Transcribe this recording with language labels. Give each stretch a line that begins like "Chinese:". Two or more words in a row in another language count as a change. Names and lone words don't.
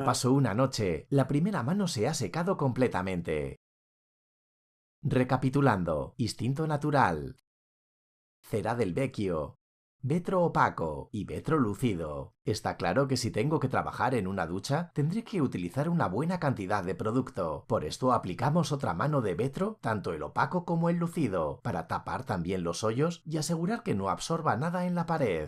Spanish: Ya pasó una noche, la primera mano se ha secado completamente. Recapitulando, instinto natural. cera del vecchio, vetro opaco y vetro lucido. Está claro que si tengo que trabajar en una ducha, tendré que utilizar una buena cantidad de producto. Por esto aplicamos otra mano de vetro, tanto el opaco como el lucido, para tapar también los hoyos y asegurar que no absorba nada en la pared.